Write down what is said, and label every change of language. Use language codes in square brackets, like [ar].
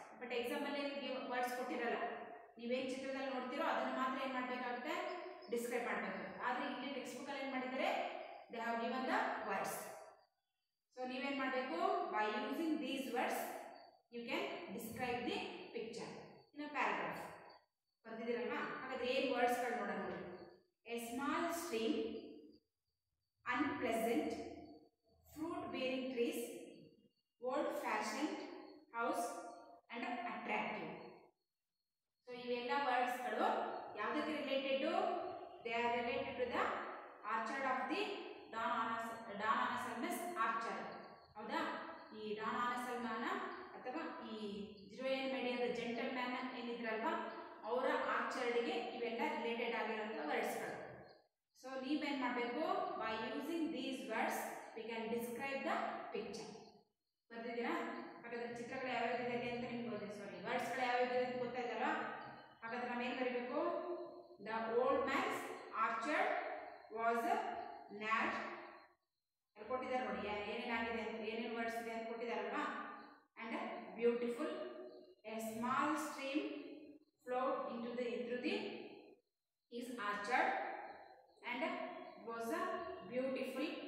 [kn] But ಎಕ್ಸಾಮಲ್ಲಿ words ಕೊಟ್ಟಿರಲ್ಲ. ನೀವೇನು ಚಿತ್ರದಲ್ಲಿ ನೋಡ್ತೀರೋ ಅದನ್ನು ಮಾತ್ರ ಏನು ಮಾಡಬೇಕಾಗುತ್ತೆ, ಡಿಸ್ಕ್ರೈಬ್ ಮಾಡಬೇಕು. ಆದರೆ ಇಲ್ಲಿ ಟೆಕ್ಸ್ಟ್ ಬುಕ್ಕಲ್ಲಿ ಏನು ಮಾಡಿದ್ದಾರೆ, [en] They have given the words. [kn] So ನೀವೇನು ಮಾಡಬೇಕು, [en] By using these words you can describe the picture in a paragraph. [kn] ಬರ್ತಿದ್ದೀರಲ್ವಾ? ಹಾಗಾದ್ರೆ ಏನು ವರ್ಡ್ಸ್ಗಳು ನೋಡೋಣ ನೋಡಿ. [en] A small stream, unpleasant, fruit bearing trees, old fashioned house and attractive. So [kn] ಇವೆಲ್ಲ ವರ್ಡ್ಸ್ಗಳು ಯಾವುದಕ್ಕೆ related? [en] They are related to the orchard of the Don Anselmo's orchard. ಹೌದಾ? [kn] ಈ Don ಆನಸಲ್ಮಾನ ಅಥವಾ ಈ ಜಿರೋಯನ್ ಮೇಡಿಯಾದ ಜೆಂಟಲ್ ಮ್ಯಾನ್ ಏನಿದ್ರಲ್ವಾ, ಅವರ ಆರ್ಚರ್ಡ್ಗೆ ಇವೆಲ್ಲ ರಿಲೇಟೆಡ್ ಆಗಿರುವಂಥ ವರ್ಡ್ಸ್ಗಳು. ಸೊ ನೀವೇನು ಮಾಡಬೇಕು, [en] By using these words we can describe the picture. [kn] ಬರ್ತಿದ್ದೀರಾ? ಹಾಗಾದ್ರೆ ಚಿತ್ರಗಳು ಯಾವ್ಯಾವ್ದಿದೆ ಅಂತ ನಿಮ್ಗೆ ವರ್ಡ್ಸ್ಗಳು ಯಾವ್ಯಾವ್ದಿದೆ ಅಂತ ಗೊತ್ತಾಯ್ತಲ್ಲ. ಹಾಗಾದ್ರೆ ನಾವೇನು ಬರೀಬೇಕು, [en] The old man's orchard was named. [kn] ಅಲ್ಲಿ ಕೊಟ್ಟಿದ್ದಾರೆ ನೋಡಿ ಏನೇನಾಗಿದೆ ಅಂತ, ಏನೇನು ವರ್ಡ್ಸ್ ಇದೆ ಅಂತ ಕೊಟ್ಟಿದ್ದಾರಲ್ವಾ. [en] And beautiful, a small stream flowed into the his orchard and was beautiful.